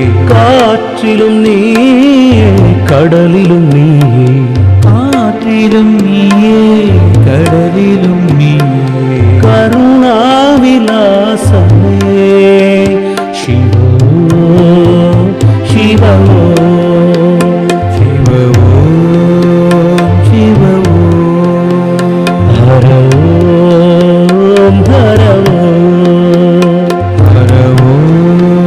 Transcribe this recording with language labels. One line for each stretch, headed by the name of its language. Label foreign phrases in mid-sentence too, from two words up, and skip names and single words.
Tamil: காற்றிலும் நீயே கடலிலும் நீயே காற்றிலும் நீயே கடலிலும் நீயே கருணாவிலாசமே சிவோ சிவோ
Sanskrit: शिव ॐ शिव ॐ हर ॐ हर ॐ हर ॐ